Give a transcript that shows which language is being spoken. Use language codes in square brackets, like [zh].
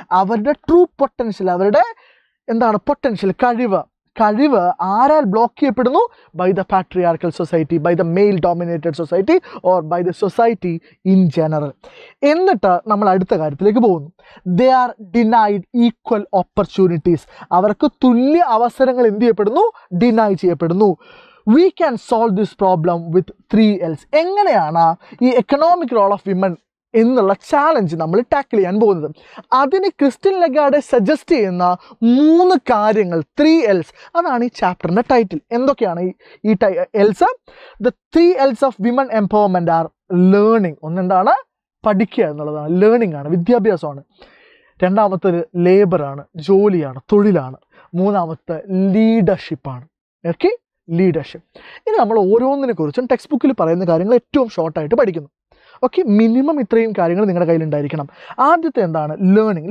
[ml] അവരുടെ true potential, അവരുടെ potential, കഴിവ് ആരാൽ ബ്ലോക്ക് ചെയ്യപ്പെടുന്നു? [en] By the patriarchal society, by the male dominated society, or by the society in general. [ml] എന്നിട്ട് നമ്മൾ അടുത്ത കാര്യത്തിലേക്ക് പോകുന്നു. [en] They are denied equal opportunities. [ml] അവർക്ക് തുല്യ അവസരങ്ങൾ എന്ത് ചെയ്യപ്പെടുന്നു? ഡിനൈ ചെയ്യപ്പെടുന്നു. [en] We can solve this problem with 3 L's. [ml] എങ്ങനെയാണ് ഈ [en] economic role of women [ml] എന്നുള്ള ചാലഞ്ച് നമ്മൾ ടാക്കിൾ ചെയ്യാൻ പോകുന്നത്? അതിന് ക്രിസ്റ്റ്യൻ ലെഗാർഡ് സജസ്റ്റ് ചെയ്യുന്ന 3 കാര്യങ്ങൾ, 3 L's, അതാണ് ഈ ചാപ്റ്ററിൻ്റെ ടൈറ്റിൽ. എന്തൊക്കെയാണ് ഈ L's? [en] The 3 L's of women empowerment are learning. [ml] ഒന്നെന്താണ്? പഠിക്കുക എന്നുള്ളതാണ്, ലേണിംഗ് ആണ്, വിദ്യാഭ്യാസമാണ്. രണ്ടാമത്തേത് ലേബറാണ്, ജോലിയാണ്, തൊഴിലാണ്. മൂന്നാമത്തെ ലീഡർഷിപ്പാണ്. Okay, leadership. ഇനി നമ്മൾ ഓരോന്നിനെ കുറിച്ചും ടെക്സ്റ്റ് ബുക്കിൽ പറയുന്ന കാര്യങ്ങൾ ഏറ്റവും ഷോർട്ടായിട്ട് പഠിക്കുന്നു. ഓക്കെ, മിനിമം ഇത്രയും കാര്യങ്ങൾ നിങ്ങളുടെ കയ്യിലുണ്ടായിരിക്കണം. ആദ്യത്തെ എന്താണ്? ലേണിംഗ്.